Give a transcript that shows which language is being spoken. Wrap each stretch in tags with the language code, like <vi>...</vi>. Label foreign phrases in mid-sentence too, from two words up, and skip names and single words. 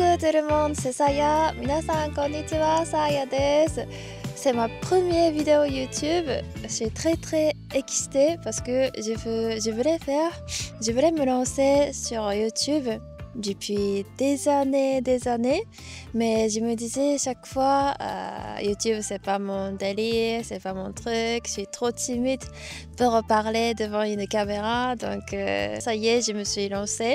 <fr>tout le monde, c'est Saya.</fr> <ja>皆さんこんにちは、</ja> <fr>Saya です。C'est ma première vidéo YouTube. Je suis très excitée parce que je voulais me lancer sur YouTube depuis des années, mais je me disais chaque fois, YouTube c'est pas mon délire, c'est pas mon truc, je suis trop timide pour parler devant une caméra, donc ça y est, je me suis lancée.</fr>